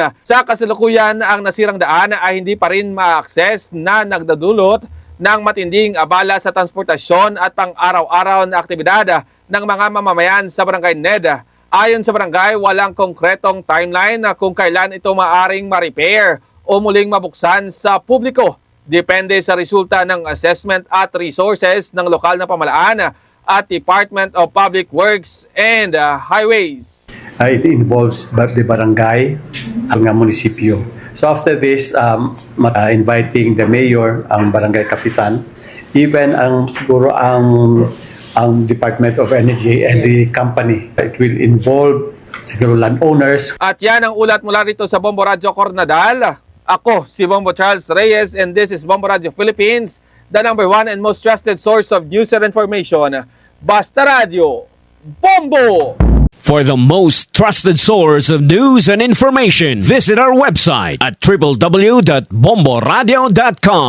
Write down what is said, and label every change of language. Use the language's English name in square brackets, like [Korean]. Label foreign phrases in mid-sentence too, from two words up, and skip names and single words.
[Filipino] Sa kasalukuyan, ang nasirang daan ay hindi pa rin ma-access na nagdadulot ng matinding abala sa transportasyon at pang-araw-araw na aktibidad ng mga mamamayan sa Barangay Ned. Ayon sa barangay, walang konkretong timeline na kung kailan ito maaring ma-repair o muling mabuksan sa publiko. Depende sa resulta ng assessment at resources ng lokal na pamahalaan at Department of Public Works and Highways. [English] It involves the barangay, [Filipino] ang munisipyo. [English] So after this, inviting the mayor, [Filipino] ang barangay kapitan, [English] even [Filipino] siguro ang [English] Department of Energy and the company. It will involve siguro landowners. [Filipino] At yan ang ulat mula rito sa Bombo Radyo Coronadal. Ako si [English] Bombo Charles Reyes and this is Bombo Radyo Philippines, the #1 and most trusted source of news and information. [Filipino] Basta Radio, Bombo! [English] For the most trusted source of news and information, visit our website at www.bomboradio.com.